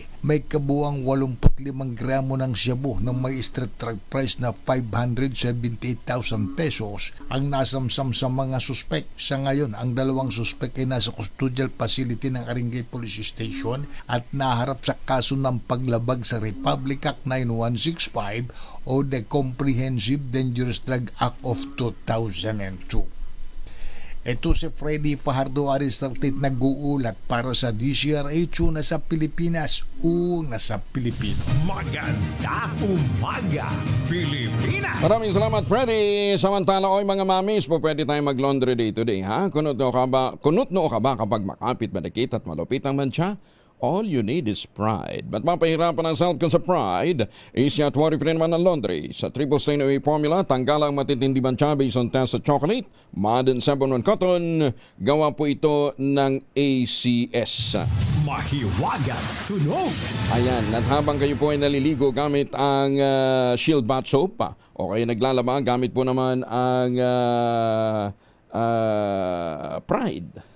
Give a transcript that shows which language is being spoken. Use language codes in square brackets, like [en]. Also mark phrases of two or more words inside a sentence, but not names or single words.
[tl] May kabuang 85 gramo ng shabu na may [en] street drug price [tl] na 578,000 pesos ang nasamsam sa mga suspect. Sa ngayon, ang 2 suspect ay nasa [en] custodial facility [tl] ng Arengay Police Station at naharap sa kaso ng paglabag sa Republic Act 9165 o the Comprehensive Dangerous Drug Act of 2002. Ito si Freddy Fajardo, Aris 38, nag-uulat para sa DZRH, una sa Pilipinas, una sa Pilipino. Magandang umaga, Pilipinas! Maraming salamat, Freddy. Samantala, oy mga mamis, po pwede tayo mag- [en] laundry day today, [tl] ha? Kunot noo ka ba kapag makapit, madikit at malupit ang mantsa? [en] All you need is pride. [tl] Ba't mapahirapan ang self sa pride? Isya at worry pa rin naman ng laundry. Sa Triple Stain Away Formula, tanggal ang matitindi bansa [en] based on test [tl] sa chocolate, Modern 7-1 Cotton. Gawa po ito ng ACS. Mahiwagang tunog! Ayan, at habang kayo po ay naliligo gamit ang Shield Bath Soap, o kayo naglalaba, gamit po naman ang Pride.